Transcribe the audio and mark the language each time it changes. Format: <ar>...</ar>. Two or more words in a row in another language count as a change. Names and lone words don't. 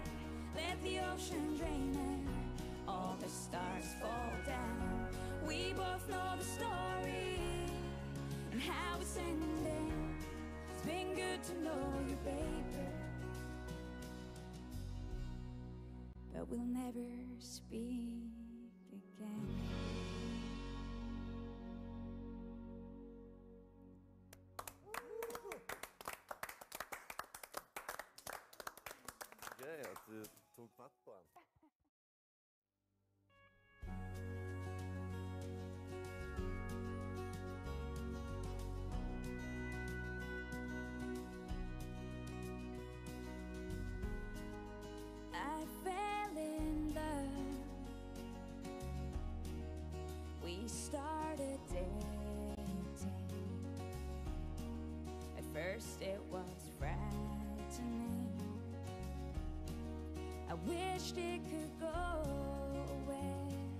<en>Let the ocean drain and all the stars fall down. We both know the story and how it's ending. It's been good to know you, baby, but we'll never speak again.</en> <no>Gøy at du tok fatt på den.</no> <en>I fell in love. We started dating. At first it was frightening. I wished it could go away.</en>